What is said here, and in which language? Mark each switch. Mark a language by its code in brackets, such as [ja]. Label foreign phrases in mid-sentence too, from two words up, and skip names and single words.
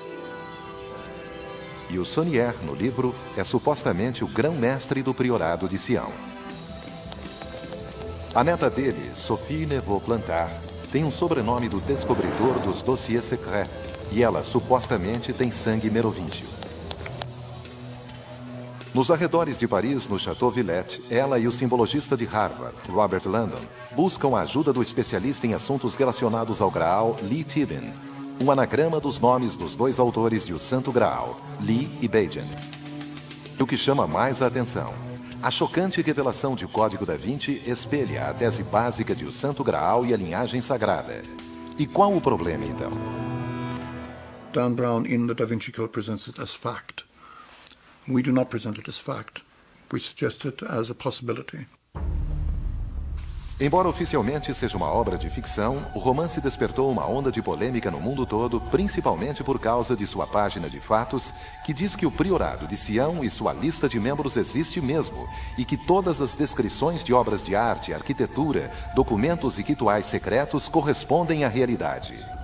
[pt] E o Saunier, no livro, é supostamente o grão-mestre do Priorado de Sião. A neta dele, Sophie Neveu-Plantard, tem um sobrenome do descobridor dos [fr] dossiers secrets, [pt] e ela supostamente tem sangue merovingio. Nos arredores de Paris, no Chateau Villette, ela e o simbologista de Harvard, Robert Landon, buscam a ajuda do especialista em assuntos relacionados ao Graal, Lee Tibin, um anagrama dos nomes dos dois autores de O Santo Graal, Lee e Beijan. O que chama mais a atenção, a chocante revelação de O Código da Vinci espelha a tese básica de O Santo Graal e a linhagem sagrada. E qual o problema, então? [en] Dan Brown in the Da Vinci Code presents it as fact. We do not present it as fact. We suggest it as a possibility. [pt] Embora oficialmente seja uma obra de ficção, o romance despertou uma onda de polêmica no mundo todo, principalmente por causa de sua página de fatos, que diz que o Priorado de Sião e sua lista de membros existe mesmo, e que todas as descrições de obras de arte, arquitetura, documentos e rituais secretos correspondem à realidade.